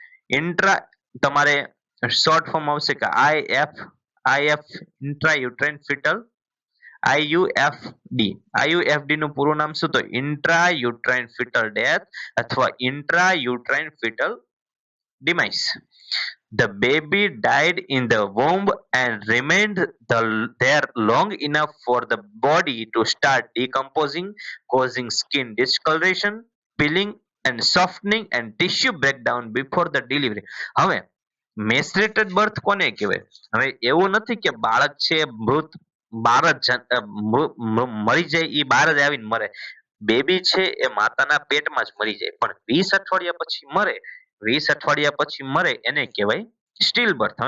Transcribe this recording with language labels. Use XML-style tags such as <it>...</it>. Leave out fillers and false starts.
<gu>Intra તમારે short form આવશે કે આઈએફ ઇન્ટ્રા યુટ્રાઇન ફિટલ આઈયુએફડી નું પૂરું નામ શું? તો ઇન્ટ્રા યુટ્રાઇન ફિટલ ડેથ અથવા intra uterine foetal ડિમાઇસ.</gu> <en>The baby died in the womb and remained there long enough for the body to start decomposing, causing skin discoloration, peeling and softening and tissue breakdown before the delivery.</en> <gu>હવે મેસરેટેડ birth કોને કહેવાય? હવે એવું નથી કે બાળક છે મૃત બાર જ મરી જાય એ બાર જ આવીને મરે. બેબી છે એ માતાના પેટમાં જ મરી જાય, પણ 20 અઠવાડિયા પછી મરે. 20 અઠવાડિયા પછી મરે એને કહેવાય સ્ટીલ બર્થ.</gu>